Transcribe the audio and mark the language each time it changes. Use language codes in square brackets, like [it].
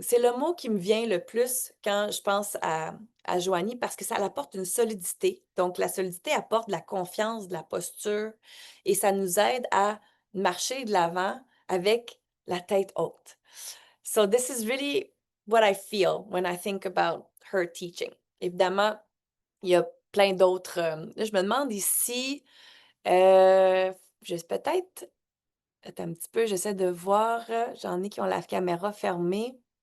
[fr] C'est le mot qui me vient le plus quand je pense à Joanie parce que ça l'apporte une solidité. Donc, la solidité apporte de la confiance, de la posture et ça nous aide à marcher de l'avant avec la tête haute. [en] So, this is really what I feel when I think about her teaching. [fr] Évidemment, il y a plein d'autres. Là, je me demande ici, peut-être. Attends un petit peu, j'essaie de voir. J'en ai qui ont la caméra fermée.